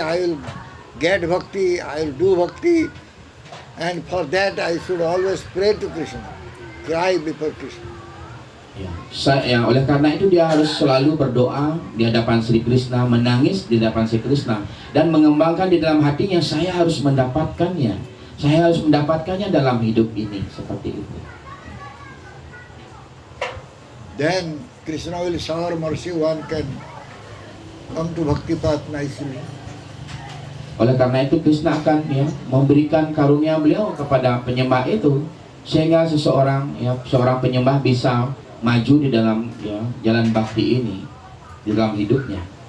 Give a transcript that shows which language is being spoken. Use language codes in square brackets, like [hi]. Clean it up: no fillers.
[en] I will get bhakti. I will do bhakti. And for that I should always pray to Krishna, cry before Krishna. [id] Ya, oleh karena itu dia harus selalu berdoa di hadapan Sri Krishna, menangis di hadapan Sri Krishna, dan mengembangkan di dalam hatinya, saya harus mendapatkannya, saya harus mendapatkannya dalam hidup ini, seperti itu. [en] Then Krishna will shower mercy, one can come to bhakti path nicely. [id] Oleh karena itu Krishna akan memberikan karunia beliau kepada penyembah itu, sehingga seorang penyembah bisa maju di dalam jalan bhakti ini di dalam hidupnya.